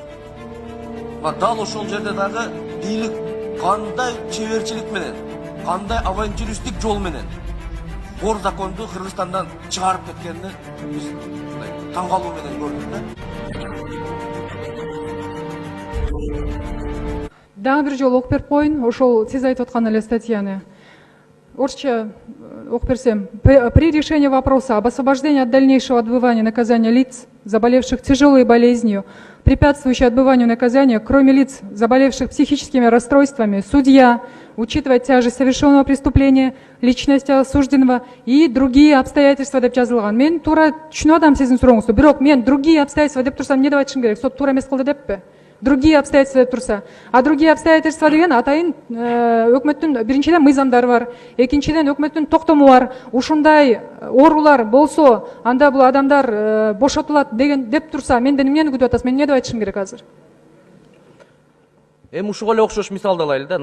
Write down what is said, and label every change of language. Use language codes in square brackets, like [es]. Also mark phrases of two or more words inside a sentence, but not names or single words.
[ky] Дал ошол жерде дагы бийлик кандай чеберчилик менен, кандай авантюристик жол менен бор законду Кыргызстандан чыгарып кеткенин биз таң калуу менен көрдүк да. Дагы бир жолу окуп берип коеюн, ошол сиз айтып аткан эле статьяны. Орысча окуп берсем. [ru] При решении вопроса об освобождении от дальнейшего отбывания наказания лиц, заболевших тяжелой болезнью, препятствующей отбыванию наказания, кроме лиц, заболевших психическими расстройствами, судья, учитывая тяжесть совершенного преступления, личность осужденного и другие обстоятельства [ky] деп жазылган. Мен туура түшүнүп атам сиздин сурооңузду. Бирок мен [ru] другие обстоятельства [ky] деп турсам эмне деп айтышым керек? Сот туура эмес кылды деппи? [ru] Другие обстоятельства [ky] деп турса. А [ru] другие обстоятельства [ky] деген атайын өкмөттүн биринчиден мыйзамдары бар, экинчиден өкмөттүн токтому бар. Ушундай оорулар болсо, анда бул адамдар бошотулат деген деп турса, менден эмнени күтүп атасыз? Мен эмне деп айтышым керек азыр? Эми ушуга эле окшош мисалды алайлы да.